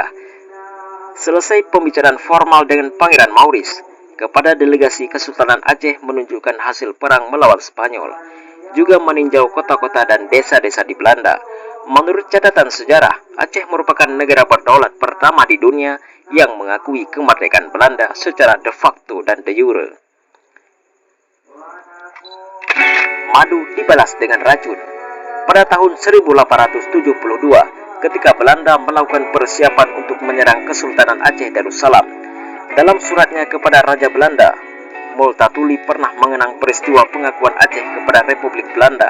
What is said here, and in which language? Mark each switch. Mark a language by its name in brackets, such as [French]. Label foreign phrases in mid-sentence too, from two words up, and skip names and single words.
[Indonesian] Selesai pembicaraan formal dengan Pangeran Maurice, kepada delegasi Kesultanan Aceh menunjukkan hasil perang melawan Spanyol, juga meninjau kota-kota dan desa-desa di Belanda. Menurut catatan sejarah, Aceh merupakan negara berdaulat pertama di dunia yang mengakui kemerdekaan Belanda secara [Latin] de facto [Indonesian] dan [Latin] de jure. [Indonesian] Madu dibalas dengan racun. pada tahun 1872 ketika Belanda melakukan persiapan untuk menyerang Kesultanan Aceh Darussalam. Dalam suratnya kepada Raja Belanda, Multatuli pernah mengenang peristiwa pengakuan Aceh kepada Republik Belanda.